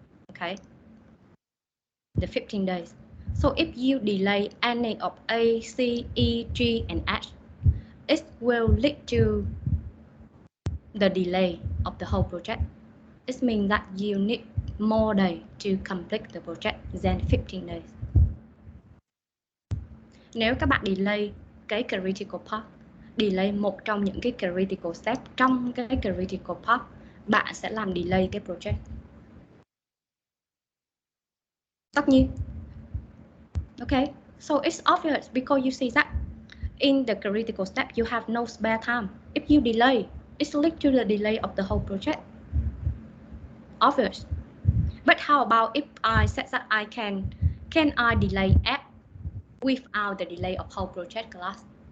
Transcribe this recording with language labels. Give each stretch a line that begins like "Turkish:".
English: Okay, the 15 days. So if you delay any of A, C, E, G, and H, it will lead to the delay of the whole project. It means that you need more days to complete the project than 15 days.
Vietnamese: Nếu các bạn delay cái critical part, delay một trong những cái critical step trong cái critical part, bạn sẽ làm delay cái project. Tất nhiên.
English: Okay, so it's obvious because you see that in the critical step you have no spare time. If you delay, it's lead to the delay of the whole project. Obvious. But how about if I said that I can I delay F without the delay of whole project class?